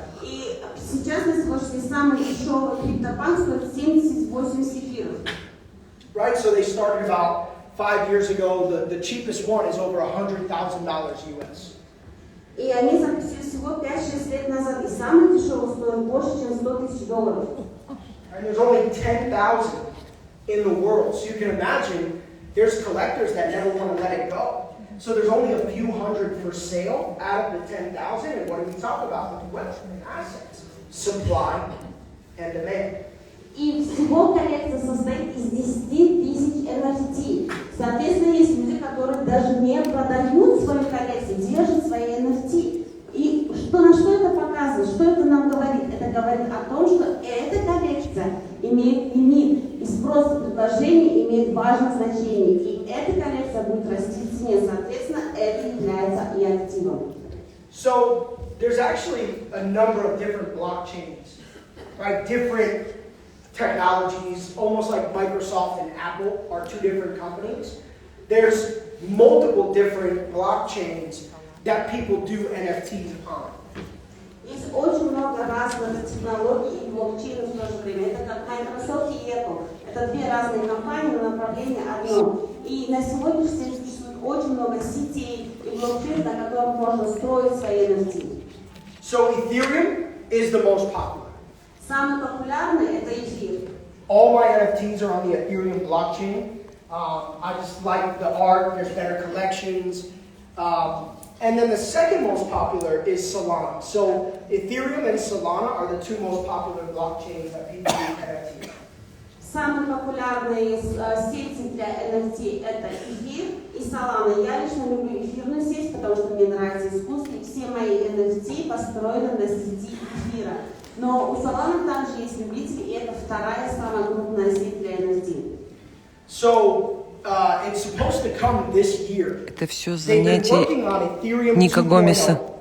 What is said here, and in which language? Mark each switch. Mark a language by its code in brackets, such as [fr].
[ru] И сейчас на сегодняшний день самый дешевый криптопанк стоит 70-80 эфиров. [en] Right, so they started about 5 years ago. The cheapest one is over $100,000 US. [ru] И они запустили всего 5-6 лет назад, и самый дешевый стоит больше, чем $100,000. [en] And there's only 10,000 in the world. So you can imagine there's collectors that never want to let it go. So there's only a few hundred for sale out of the 10,000. And what do we talk about with wealth and assets? Supply and demand. [ru] И всего коллекция состоит из 10 тысяч NFT. Соответственно, есть люди, которые даже не продают свои коллекции, держат свои NFT. И на что это показывает? Что это нам говорит? Это говорит о том, что эта коллекция имеет лимит, и спрос и предложение имеет важное значение. И эта коллекция будет расти в цене. Соответственно, это является и активом. [en] So there's actually a number of different blockchains, right? Different technologies, almost like Microsoft and Apple are two different companies. There's multiple different blockchains that people do NFTs on. [ru] Есть очень много разных технологий и блокчейнов в то же время. Это как Microsoft и Apple. Это две разные компании, но направление одно. И на сегодняшний день существует очень много сетей и блокчейнов, на которых можно строить свои NFT. [en] So Ethereum is the most popular. [ru] Самый популярный это эфир. [en] All my NFTs are on the Ethereum blockchain. I just like the art. There's better collections. And then the second most popular is Solana. So Ethereum and Solana are the two most popular blockchains that people do NFT. [ru] Самые популярные сети для NFT это эфир и Solana. Я лично люблю эфирную сеть, потому что мне нравится искусство, и все мои NFT построены на сети эфира. Но у Solana также есть любители, и это вторая самая крупная сеть для NFT. [en] So it's supposed to come this year. [ru] Это все занятие Ника Гомеса.